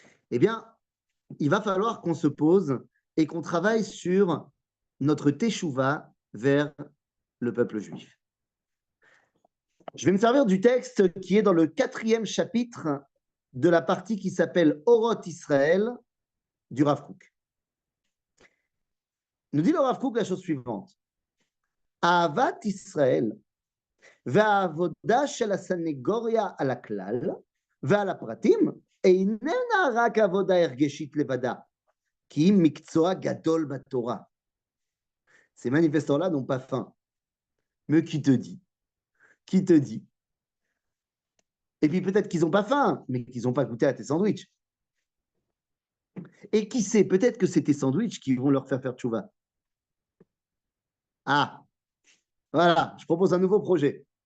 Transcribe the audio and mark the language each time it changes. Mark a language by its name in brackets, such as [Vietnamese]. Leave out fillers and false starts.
[French] Eh bien, il va falloir qu'on se pose et qu'on travaille sur notre teshuva vers le peuple juif. Je vais me servir du texte qui est dans le 4e chapitre de la partie qui s'appelle Oroth Israël du Rav Kook. Nous dit le Rav Kook la chose suivante. [Hebrew] Ahavat Israël והעבודה של הסנגוריה על הכלל ועל הפרטים איננה רק עבודה הרגשית לבדה, כי היא מקצוע גדול בתורה. [French] Ces manifestants-là n'ont pas faim. Mais qui te dit? Qui te dit? Et puis peut-être qu'ils n'ont pas faim, mais qu'ils n'ont pas goûté à tes sandwichs. Et qui sait, peut-être que c'est tes sandwichs qui vont leur faire tchouva. Ah, voilà, je propose un nouveau projet.